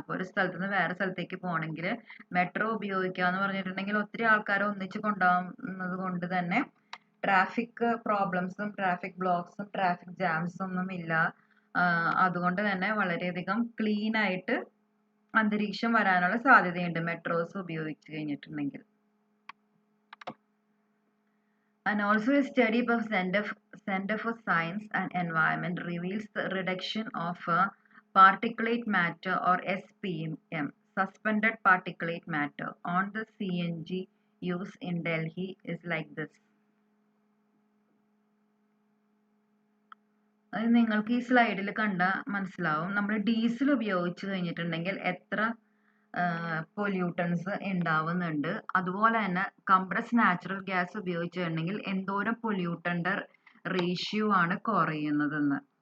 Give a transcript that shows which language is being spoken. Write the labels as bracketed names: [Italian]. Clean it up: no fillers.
[Malayalam] അപ്പോൾ ഒരു സ്ഥലത്ത് നിന്ന് വേറെ സ്ഥലത്തേക്ക് പോകണമെങ്കിൽ മെട്രോ ഉപയോഗിക്കുക എന്ന് പറഞ്ഞിട്ടുണ്ടെങ്കിൽ ഒത്തിരി ആൾക്കാരെ ഒന്നിച്ച് കൊണ്ടുപോകുന്നത് കൊണ്ട് തന്നെ ട്രാഫിക് പ്രോബ്ലംസും ട്രാഫിക് ബ്ലോക്സും ട്രാഫിക് ജാംസും ഒന്നും ഇല്ല. അതുകൊണ്ട് തന്നെ വളരെയധികം ക്ലീൻ ആയിട്ട് അന്തരീക്ഷം വരാനുള്ള സാധ്യതയുണ്ട് മെട്രോസ് ഉപയോഗിച്ച് കഴിഞ്ഞിട്ടുണ്ടെങ്കിൽ. [English] And also a study by Center for Science and Environment reveals the reduction of particulate matter or SPM, suspended particulate matter, on the CNG use in Delhi is like this. [Malayalam] അത് നിങ്ങൾക്ക് ഈ സ്ലൈഡിൽ കണ്ടാൽ മനസ്സിലാവും. നമ്മൾ diesel ഉപയോഗിച്ച് കഴിഞ്ഞിട്ടുണ്ടെങ്കിൽ എത്ര പൊല്യൂട്ടൻസ് ഉണ്ടാവുന്നുണ്ട്. അതുപോലെ തന്നെ കംപ്രസ് നാച്ചുറൽ ഗ്യാസ് ഉപയോഗിച്ചിട്ടുണ്ടെങ്കിൽ എന്തോരം പൊല്യൂട്ടൻ്റെ റേഷ്യോ ആണ് കുറയുന്നതെന്ന്.